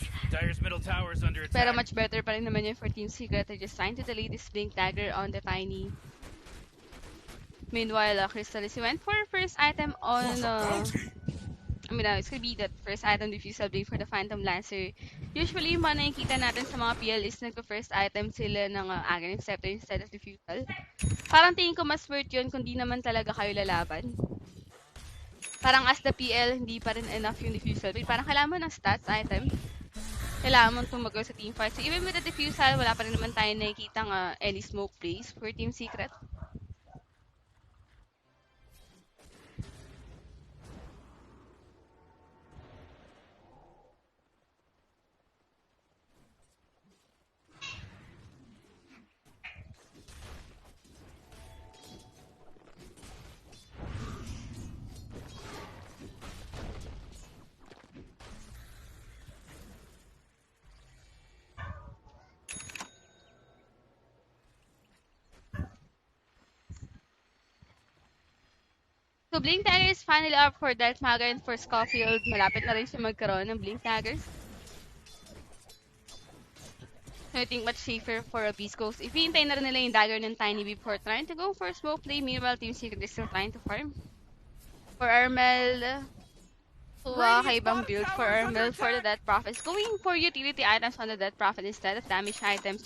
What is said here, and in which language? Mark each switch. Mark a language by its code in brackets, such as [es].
[en] Dire's middle tower is under attack. [tl] Pero [en] much better [tl] pa rin naman yun for Team Secret. [en] They're just trying to delay this Blink Dagger on the Tiny. Meanwhile, Crystallis, he went for first item on, it's gonna be that first item diffusal blade for the Phantom Lancer. [tl] Usually, yung mga nakikita natin sa mga PL is nagpa-first item sila ng Aghanim Scepter [en] instead of diffusal. [tl] Parang tingin ko mas worth yun kung di naman talaga kayo lalaban. Parang as the PL, hindi pa rin enough yung diffusal blade. Parang kailangan mo ng stats item. Kailangan mo tumagal sa teamfight. [en] So even with the diffusal, [tl] wala pa rin naman tayo nakikita [en] any smoke plays for Team Secret. So, Blink Dagger is finally up for Dark Mago and for Scofield. [tl] Malapit na rin siya magkaroon ng Blink Daggers. [en] So, I think much safer for a Beastcoast. If [tl] hihintay na rin nila yung dagger ng Tiny [en] before trying to go for smoke play, meanwhile, Team Secret is still trying to farm. For Armel, kaibang build for Armel for the Death Prophets. Going for utility items on the Death Prophet instead of damage items.